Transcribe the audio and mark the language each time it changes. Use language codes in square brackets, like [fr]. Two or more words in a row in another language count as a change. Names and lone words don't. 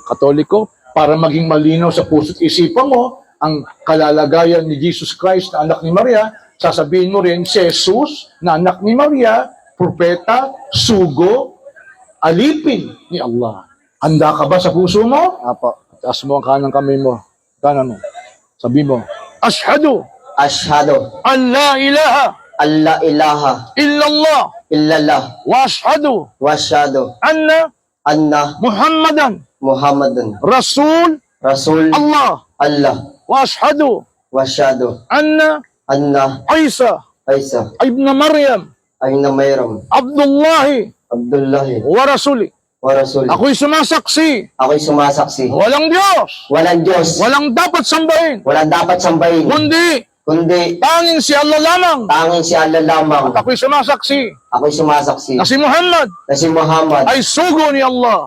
[tl] Katoliko, para maging malinaw sa puso't isipan mo, ang kalalagayan ni Jesus Christ na anak ni Maria, sasabihin mo rin si Jesus na anak ni Maria, propeta, sugo, alipin ni Allah. Handa ka ba sa puso mo? Apo. Taas mo ang kanang kamay mo. Kanan mo. Sabi mo, [ar] Ashhadu Ashhadu أن لا إله ألا إله إلا الله إلا الله وأشهد وأشهد anna anna Muhammadan Muhammadan Rasul Rasul Allah Allah وأشهد وأشهد anna anna Isa Isa ابن مريم ayna mayram Abdullahi Abdullahi ورسوله. ورسول. [tl] Ako'y sumasaksi. Ako'y sumasaksi. Walang Diyos. Walang Diyos. Walang dapat sambahin. Walang dapat sambahin. Kundi Tanging si Allah lamang. tanging si Allah lamang. At ako'y sumasaksi Ako'y sumasaksi na si Muhammad na si Muhammad ay sugo ni Allah.